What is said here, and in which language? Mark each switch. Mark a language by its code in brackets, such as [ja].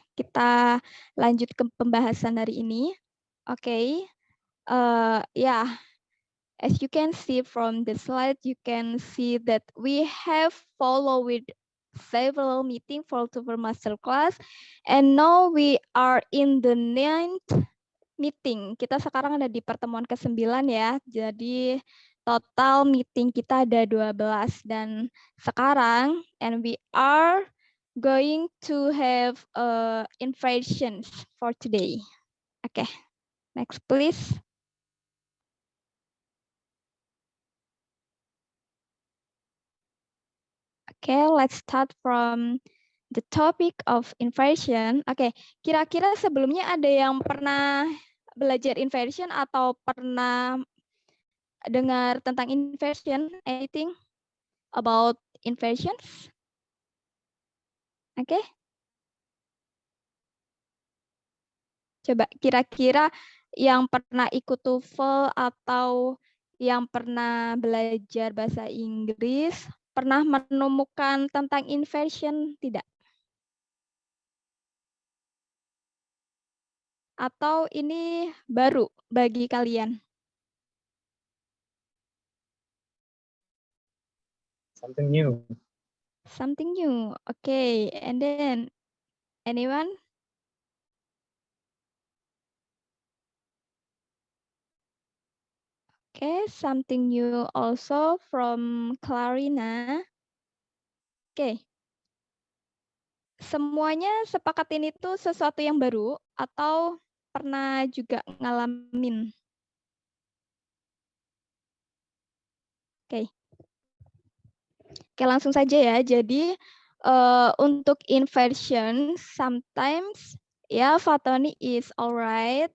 [id] Kita lanjut ke pembahasan hari ini. Oke. Yeah. [en] As you can see from the slide, you can see that we have followed several meeting for Tuber Master Class, and now we are in the 9th meeting. [id] Kita sekarang ada di pertemuan ke-9 ya. Jadi total meeting kita ada 12 dan sekarang [en] and we are going to have inversions for today. Okay. Next please. Okay, let's start from the topic of inversion. [id] Oke, kira-kira sebelumnya ada yang pernah belajar inversion atau pernah dengar tentang inversion? [en] Anything about inversions? Oke. [id] Coba kira-kira yang pernah ikut TOEFL atau yang pernah belajar bahasa Inggris, pernah menemukan tentang inversion tidak? Atau ini baru bagi kalian? [en] Something new. Something new. Okay, and then anyone? Okay, something new also from Clarina. Okay. [id] Semuanya sepakatin itu sesuatu yang baru atau pernah juga ngalamin? Oke. Oke, langsung saja ya. Jadi untuk inversion [en] sometimes ya Fatoni is alright.